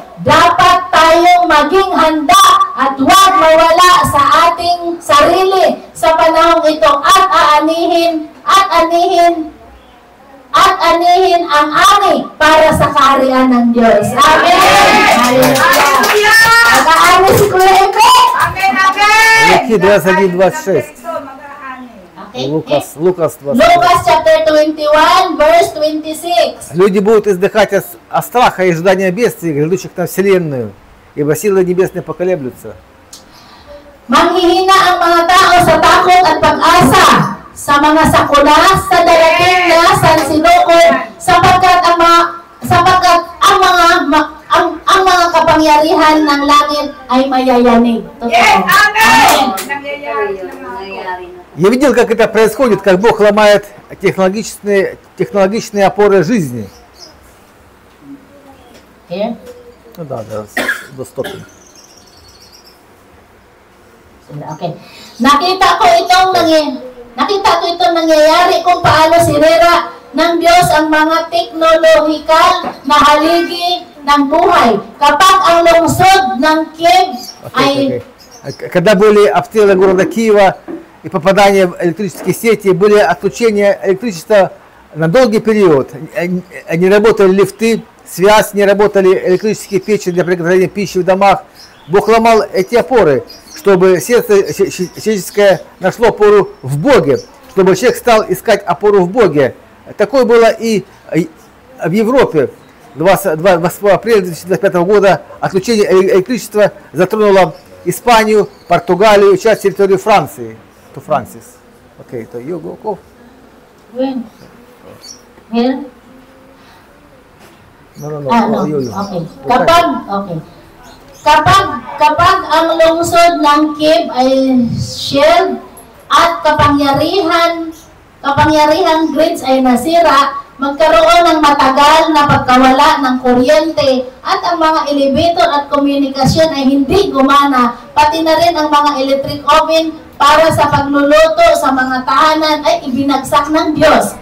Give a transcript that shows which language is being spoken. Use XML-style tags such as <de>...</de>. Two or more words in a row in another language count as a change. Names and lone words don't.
<tl>Dapat tayong maging handa at huwag mawala sa ating sarili sa panahong ito at anihin ang ani para sa kaharian ng Diyos. Amen! Hallelujah! Mag-aani si Kuya Epe! Amen, amen.</tl> <ru>Луки 21:26. Okay. Лукас 26.</ru> <en>Lucas chapter 21, verse 26.</en> <ru>Люди будут издыхать от страха и ожидания бедствий, грядущих на вселенную, ибо силы небесные поколеблются.</ru> <tl>Manghihina ang mga tao sa takot at pag-asa sa mga sakuna sa darating na sansinukol sapagkat ang mga kapangyarihan ng langit ay mayayanig. Totoo. Yes, amen. Amen. Nangyayari na.</tl> <ru>Я видел, как это происходит, как Бог ломает технологичные опоры жизни.</ru> <en>Here.</en> <ru>Ну да, доступен.</ru> <tl>Okay. Nakita ko itong nangyayari kung paano sinira ng Diyos ang mga teknolohikal na haligi ng buhay. Kapag ang lungsod ng Kiev ay</tl> <ru>Когда были обстрелы города Киева и попадание в электрические сети, были отключения электричества на долгий период. Не работали лифты, связь, не работали электрические печи для приготовления пищи в домах. Бог ломал эти опоры, чтобы сердце человеческое нашло опору в Боге, чтобы человек стал искать опору в Боге. Такое было и в Европе. 28 апреля 2025 года отключение электричества затронуло Испанию, Португалию и часть территории Франции.</ru> <en>To Francis. Okay, so you go. when? Here? No. No. You. Okay.</en> <tl>Kapag ang lungsod ng Kiev ay shield at kapangyarihan grids ay nasira, magkaroon ng matagal na pagkawala ng kuryente at ang mga elevator at komunikasyon ay hindi gumana, pati na rin ang mga</tl> <en>electric oven</en> <tl>para sa pagluluto sa mga tahanan ay ibinagsak ng Diyos.</tl>